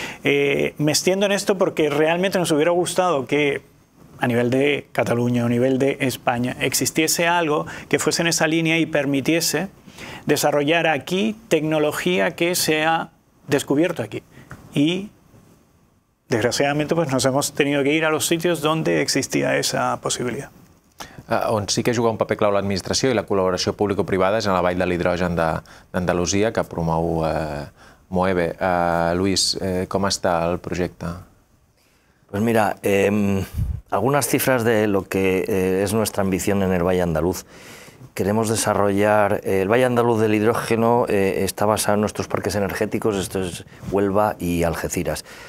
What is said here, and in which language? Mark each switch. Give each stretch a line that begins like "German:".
Spanish: Me extiendo en esto porque realmente nos hubiera gustado que a nivel de Cataluña, a nivel de España, existiese algo que fuese en esa línea y permitiese desarrollar aquí tecnología que se ha descubierto aquí. Y desgraciadamente pues nos hemos tenido que ir a los sitios donde existía esa posibilidad.
Catalan: On sí que juga un paper clau l'administració i la col·laboració público-privada és en la Vall de l'Hidrogen d'Andalusia, que promou Moeve.
Spanish: Luis, ¿cómo está el proyecto? Pues mira, algunas cifras de lo que es nuestra ambición en el Valle Andaluz. Queremos desarrollar, el Valle Andaluz del hidrógeno está basado en nuestros parques energéticos, esto es Huelva y Algeciras.